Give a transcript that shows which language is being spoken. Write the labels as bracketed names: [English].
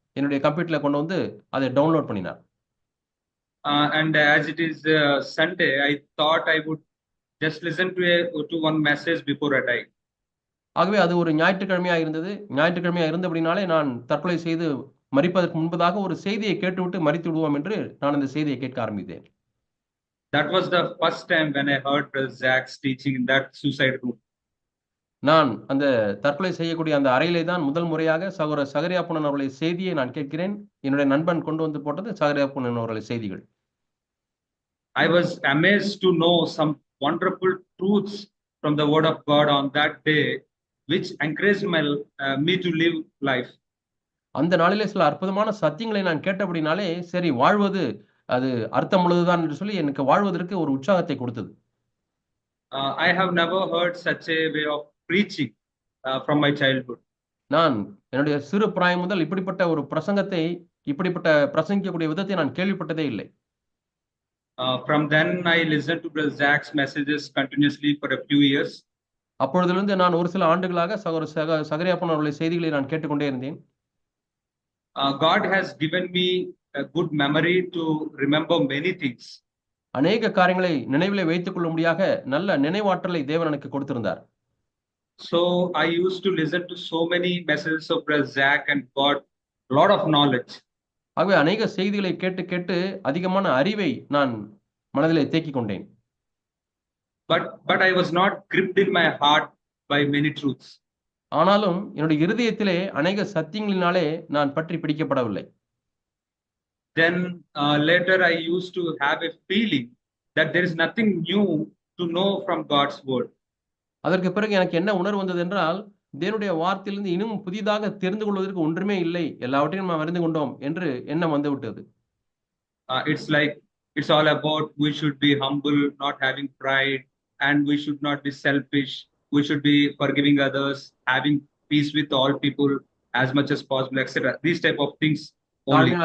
[Tamil] என்னுடைய கம்ப்யூட்டர்ல கொண்டு வந்து அதை டவுன்லோட் பண்ணினார். [English] And as it is Sunday, I thought I would just listen to one message before I die. [Tamil] ஆகவே அது ஒரு ஞாயிற்றுக்கிழமையா இருந்தது. ஞாயிற்றுக்கிழமையா இருந்தபடினாலே நான் தற்கொலை செய்து மரிப்பதற்கு முன்பதாக ஒரு செய்தியை கேட்டுவிட்டு மரித்து விடுவோம் என்று நான் அந்த செய்தியை கேட்க ஆரம்பித்தேன். [English] That was the first time when I heard Brother Zach's teaching in that suicide room. [Tamil] நான் அந்த தற்கொலை செய்யக்கூடிய அந்த அறையிலே தான் முதல் முறையாக சகோதரர் சகரியாப்பன் அவர்களுடைய செய்தியை நான் கேட்கிறேன். என்னுடைய நண்பன் கொண்டு வந்து போட்டது சகரியாப்பன் அவர்களுடைய செய்திகள். [English] I was amazed to know some wonderful truths from the word of God on that day, which encouraged me to live life. [Tamil] அந்த நாளிலே சில அற்புதமான சத்தியங்களை நான் கேட்டபடினாலே சரி வாழ்வது அது அர்த்தமுள்ளதுதான் என்று சொல்லி எனக்கு வாழ்வதற்கு ஒரு உற்சாகத்தை கொடுத்தது. [English] I have never heard such a way of preaching from my childhood. [Tamil] நான் என்னுடைய சிறு பிராயம் முதல் இப்படிப்பட்ட ஒரு இப்படிப்பட்ட பிரசங்கிக்கக்கூடிய விதத்தை நான் கேள்விப்பட்டதே இல்லை. [English] From then I listened to Brother Zach's messages continuously for a few years. [Tamil] அப்பொழுதிலிருந்து நான் ஒரு சில ஆண்டுகளாக சகரியாப்பன் அவர்களுடைய செய்திகளை நான் கேட்டுக்கொண்டே இருந்தேன். [English] God has given me a good memory to remember many things. [Tamil] அநேக காரியங்களை நினைவிலே வைத்துக் கொள்ளும்படியாக நல்ல நினைவாற்றலை தேவன் எனக்கு கொடுத்திருந்தார். [English] So I used to listen to so many messages of Brother Zach and got a lot of knowledge. [Tamil] ஆகவே அநேக செய்திகளை கேட்டு கேட்டு அதிகமான அறிவை நான் மனதிலே தேக்கிக் கொண்டேன். [English] But I was not gripped in my heart by many truths. [Tamil] ஆனாலும் என்னுடைய இருதயத்திலே அநேக சத்தியங்களினாலே நான் பற்றி பிடிக்கப்படவில்லை. [English] Then later I used to have a feeling that there is nothing new to know from God's word. [Tamil] அதற்கு பிறகு எனக்கு என்ன உணர்வு வந்தது என்றால் தேவனுடைய வார்த்தையிலிருந்து இன்னும் புதிதாக தெரிந்து கொள்வதற்கு ஒன்றுமே இல்லை, எல்லாவற்றையும் நாம் அறிந்து கொண்டோம் என்று எண்ணம் வந்து விட்டது. [English] It's like it's all about we should be humble, not having pride, and we should not be selfish. We should be forgiving others, having peace with all people as much as possible, etc. These type of things only.